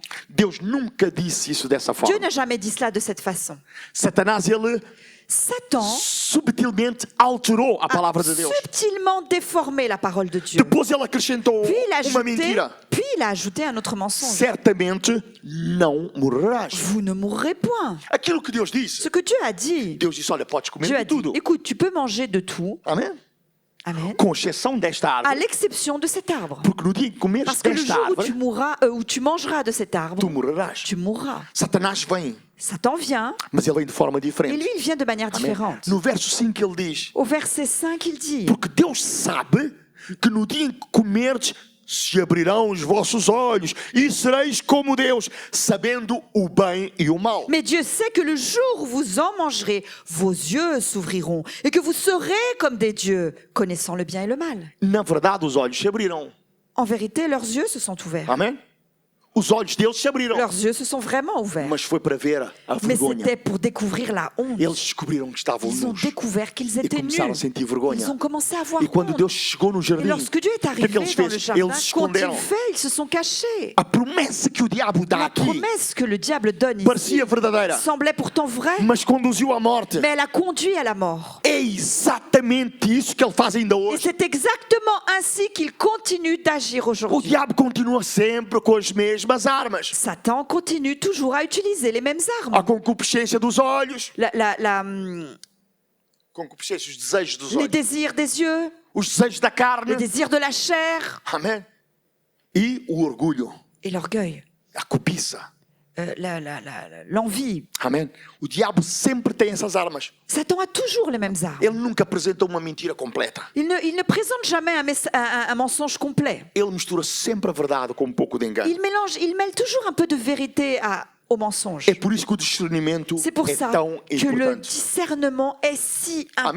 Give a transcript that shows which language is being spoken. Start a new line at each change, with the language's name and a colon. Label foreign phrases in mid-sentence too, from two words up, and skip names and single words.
Portuguese: Deus nunca disse isso dessa
French: Dieu
Portuguese: forma.
French: n'a jamais dit cela de cette façon.
Portuguese: Satanás, ele
French: Satan
Portuguese: subtilmente alterou a palavra de
French: a
Portuguese: Deus.
French: subtilement déformé la parole de Dieu.
Portuguese: Depois ele acrescentou uma mentira.
French: Puis il a ajouté un autre mensonge.
Portuguese: Certamente não morrerás.
French: Vous ne mourrez point.
Portuguese: Aquilo que Deus disse.
French: Ce que Dieu a dit,
Portuguese: Deus disse: olha, podes comer
French: Dieu a
Portuguese: de
French: dit,
Portuguese: tudo.
French: écoute, tu peux manger de tout,
Portuguese: Amém?
French: amen,
Portuguese: Com exceção desta
French: à
Portuguese: árvore.
French: l'exception de cet arbre.
Portuguese: Porque no dia em que comeres
French: Parce que le
Portuguese: desta
French: jour où
Portuguese: árvore,
French: où tu mangeras de cet arbre,
Portuguese: tu morrerás.
French: tu mourras.
Portuguese: Satanás vem,
French: Satan vient,
Portuguese: mas ele vem de forma
French: et
Portuguese: diferente.
French: lui, il vient de manière
Portuguese: Amém?
French: différente.
Portuguese: No verso 5 ele diz:
French: Au verset 5, il dit,
Portuguese: porque Deus sabe que no dia em que comerdes, se abrirão os vossos olhos e sereis como Deus, sabendo o bem e o mal.
French: mais Dieu sait que le jour où vous en mangerez, vos yeux s'ouvriront et que vous serez comme des dieux, connaissant le bien et le mal.
Portuguese: Na verdade, os olhos se abriram.
French: En vérité, leurs yeux se sont ouverts.
Portuguese: Amém? Os olhos deles se abriram.
French: Leurs yeux se sont vraiment ouverts.
Portuguese: Mas foi para ver a
French: Mais
Portuguese: vergonha.
French: c'était pour découvrir la honte.
Portuguese: Eles descobriram que estavam
French: Ils ont
Portuguese: nus.
French: découvert qu'ils
Portuguese: E
French: étaient
Portuguese: começaram a
French: nus.
Portuguese: sentir
French: Ils
Portuguese: vergonha.
French: ont commencé à avoir
Portuguese: E quando
French: honte.
Portuguese: Deus chegou no
French: Et
Portuguese: jardim,
French: lorsque Dieu est
Portuguese: o que é
French: arrivé
Portuguese: que eles
French: dans le
Portuguese: fez?
French: jardin,
Portuguese: Eles se
French: qu'ont-ils
Portuguese: esconderam.
French: fait? Ils se sont cachés.
Portuguese: A promessa que o diabo dá
French: La
Portuguese: aqui
French: promesse que le diable donne ici
Portuguese: parecia verdadeira,
French: semblait pourtant vraie,
Portuguese: mas conduziu à morte.
French: mais elle a conduit à la mort.
Portuguese: É exatamente isso que ele faz ainda
French: Et
Portuguese: hoje.
French: c'est exactement ainsi qu'il continue d'agir
Portuguese: O
French: aujourd'hui.
Portuguese: diabo continua sempre com as mesmas armas.
French: Satan continue toujours à utiliser les mêmes
Portuguese: A
French: armes.
Portuguese: concupiscência dos olhos,
French: Les
Portuguese: concupiscência, os desejos dos olhos,
French: désirs des yeux,
Portuguese: os desejos da carne.
French: les désirs de la chair
Portuguese: Amém? E o orgulho,
French: et l'orgueil,
Portuguese: a cobiça.
French: l'envie.
Portuguese: Amém? O diabo sempre tem essas armas.
French: Satan a toujours les mêmes armes.
Portuguese: Ele nunca apresenta uma mentira completa.
French: Il ne présente jamais un mensonge complet.
Portuguese: Ele mistura sempre a verdade com um pouco de engano.
French: Il mêle toujours un peu de vérité au mensonge.
Portuguese: É por isso que o discernimento
French: C'est pour
Portuguese: é
French: ça
Portuguese: tão
French: que le
Portuguese: importante.
French: discernement est si
Portuguese: Amen.